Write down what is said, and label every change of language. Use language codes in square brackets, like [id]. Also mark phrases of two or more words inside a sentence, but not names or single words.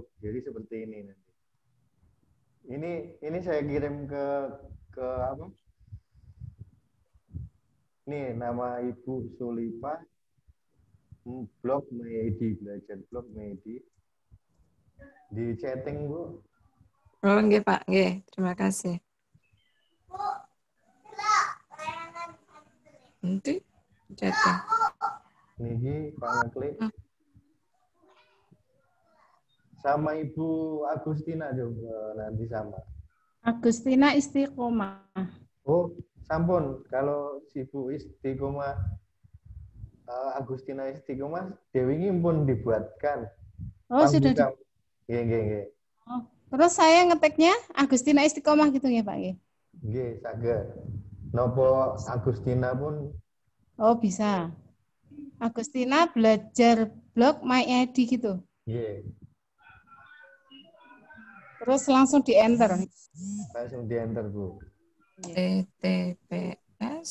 [id] Jadi seperti ini nanti. Ini saya kirim ke apa? Ini nama Ibu Sulipah, blog Medi, belajar blog Medi. Di chatting Bu. [jv] Oh nggih Pak, nggih. [id] Terima kasih. Nanti chatting. [jv] Niki pangklik. [id] Sama Ibu Agustina juga nanti sama. Agustina Istiqomah. [jv] Oh, sampun. [id] Kalau si Bu Istiqomah, Agustina Istiqomah, Dewi ini pun dibuatkan. Oh, sudah di... [jv] Nggih, nggih, nggih. [id] Oh, terus saya ngetiknya Agustina Istiqomah gitu ya Pak ya? [jv] Nggih, saged. Nopo Agustina pun. [id] Oh, bisa. Agustina belajar blog MyID gitu. Nggih. Terus langsung di enter. Langsung di enter Bu. TTPS.